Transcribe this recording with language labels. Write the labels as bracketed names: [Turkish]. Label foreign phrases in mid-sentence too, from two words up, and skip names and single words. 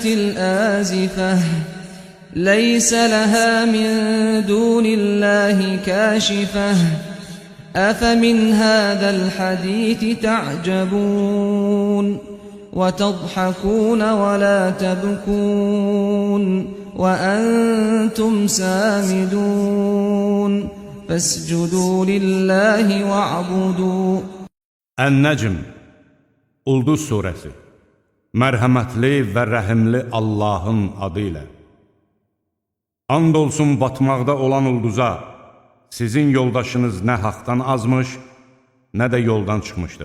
[Arabic] الآزفة ليس لها من دون الله كاشفة أفمن هذا الحديث تعجبون وتضحكون ولا تبكون وأنتم سامدون فاسجدوا لله واعبدوا. [Azerbaijani] Ən-Nəcm Ulduz surəsi Mərhəmətli və rəhimli Allahın adı ilə. And olsun batmaqda olan ulduza, sizin yoldaşınız nə haqdan azmış, nə də yoldan çıxmışdır.